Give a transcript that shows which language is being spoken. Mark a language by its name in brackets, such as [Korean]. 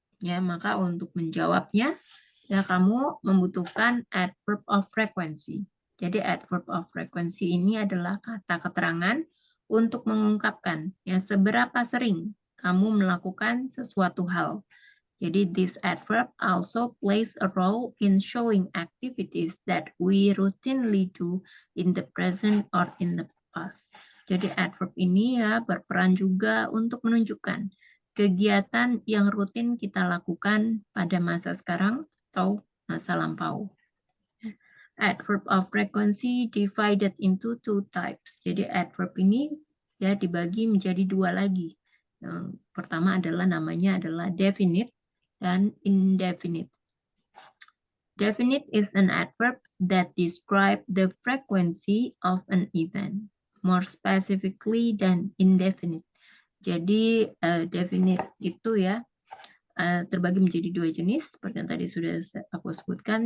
[Indonesian] Ya, maka untuk menjawabnya ya kamu membutuhkan adverb of frequency. Jadi adverb of frequency ini adalah kata keterangan untuk mengungkapkan ya seberapa sering kamu melakukan sesuatu hal. Jadi [English] this adverb also plays a role in showing activities that we routinely do in the present or in the past. [Indonesian] Jadi adverb ini ya berperan juga untuk menunjukkan kegiatan yang rutin kita lakukan pada masa sekarang atau masa lampau. [English] Adverb of frequency divided into two types. [Indonesian] Jadi adverb ini ya dibagi menjadi dua lagi. Yang pertama adalah namanya adalah definite dan indefinite. [English] Definite is an adverb that describe the frequency of an event, more specifically than indefinite. [Indonesian] Jadi definite itu ya terbagi menjadi dua jenis, seperti yang tadi sudah aku sebutkan.